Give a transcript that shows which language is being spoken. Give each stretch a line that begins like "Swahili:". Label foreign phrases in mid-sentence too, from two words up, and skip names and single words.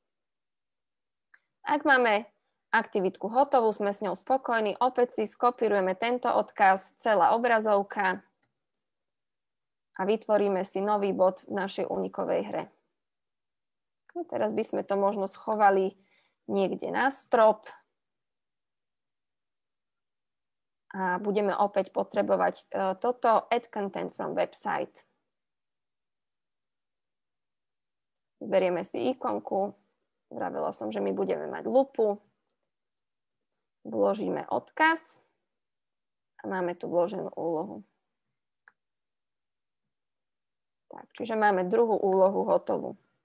Slovak: Ak máme aktivitku hotovú, sme s ňou spokojní, opäť si skopírujeme tento odkaz, celá obrazovka a vytvoríme si nový bod v našej unikovej hre. No, teraz by sme to možno schovali niekde na strop a budeme opäť potrebovať toto
English: add content from website.
Slovak: Vyberieme si ikonku. Vravela som, že my budeme mať lupu. Vložíme odkaz a máme tu vloženú úlohu. Tak, čiže máme druhú úlohu hotovú.